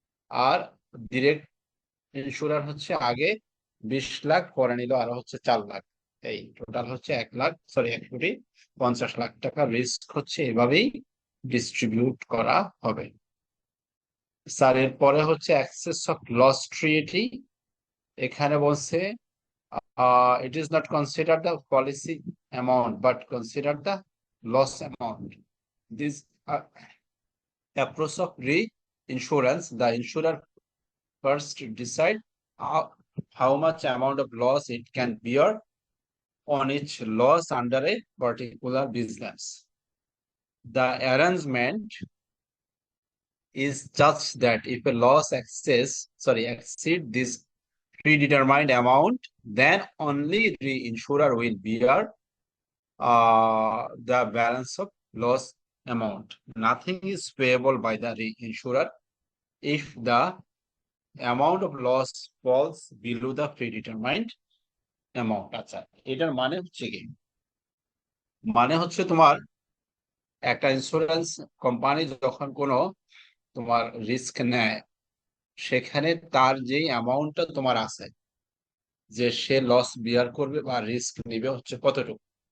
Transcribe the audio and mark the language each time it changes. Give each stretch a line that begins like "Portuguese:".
Bangla: আর direct ইন্স্যুরার হচ্ছে আগে 20 লাখ, পরে নিল আরো হচ্ছে 4 লাখ। এই টোটাল হচ্ছে 1,50,00,000 টাকা রিস্ক হচ্ছে এভাবেই ডিস্ট্রিবিউট করা হবে। স্যার এরপরে হচ্ছে এক্সেস অফ লস ট্রিটি। এখানে বলছে
English: it is not considered the policy amount but considered the loss amount. This approach of reinsurance, the insurer first decide how much amount of loss it can bear on each loss under a particular business. The arrangement is such that if a loss exceed this predetermined amount, then only the insurer will bear the balance of loss amount. Nothing is payable by the reinsurer if the amount of loss falls below the predetermined amount.
Bangla: আচ্ছা, এটার মানে হচ্ছে কি? মানে হচ্ছে তোমার একটা insurance company যখন কোনো তোমার রিস্ক নেয়, সেখানে তার যেই অ্যামাউন্টটা তোমার আছে যে সে লস বিয়ার করবে বা রিস্ক নিবে হচ্ছে কতটুকু,